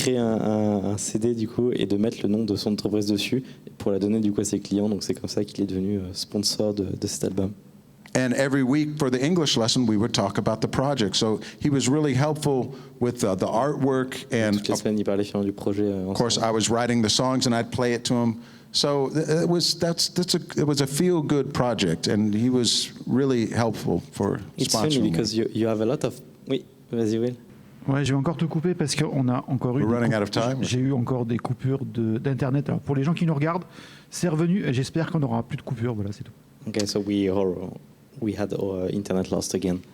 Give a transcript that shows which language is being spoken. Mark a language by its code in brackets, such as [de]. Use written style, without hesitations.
[fr] créer un CD du coup et de mettre le nom de son entreprise dessus pour la donner du coup à ses clients. Donc c'est comme ça qu'il est devenu sponsor de cet album. [en] And every week for the English lesson, we would talk about the project. So he was really helpful with the artwork, and [fr] Toutes les semaines, il parlait finalement du projet. [en] of course, I was writing the songs and I'd play it to him. So it was a feel-good project, and he was really helpful for It's funny sponsoring me. because you have a lot of. [fr] Oui, vas-y Will. Ouais, je vais encore te couper parce qu'on a encore eu. [en] We're running out of time. [fr] J'ai eu encore des coupures d'internet. Alors pour les gens qui nous regardent, c'est revenu. Et j'espère qu'on n'aura plus de coupures. Voilà, c'est tout. [en] Okay, so we had our internet lost again.